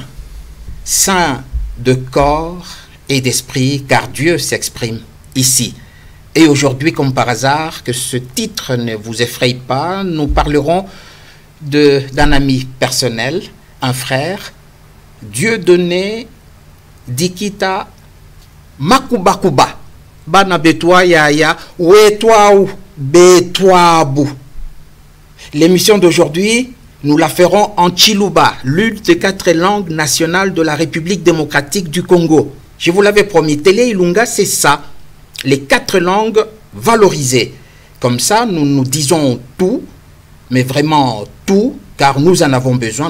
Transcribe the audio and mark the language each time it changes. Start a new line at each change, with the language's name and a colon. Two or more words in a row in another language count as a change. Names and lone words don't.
French: Saint de corps et d'esprit, car Dieu s'exprime ici. Et aujourd'hui, comme par hasard, que ce titre ne vous effraie pas, nous parlerons d'un ami personnel, un frère, Dieudonné Dikita Makubakuba.
Luba-Lulua: Bana betwa yaya, wetwaou betwabou.
French: L'émission d'aujourd'hui, nous la ferons en Chiluba, l'une des 4 langues nationales de la République démocratique du Congo. Je vous l'avais promis, Télé Ilunga, c'est ça. Les 4 langues valorisées. Comme ça, nous nous disons tout, mais vraiment tout, car nous en avons besoin.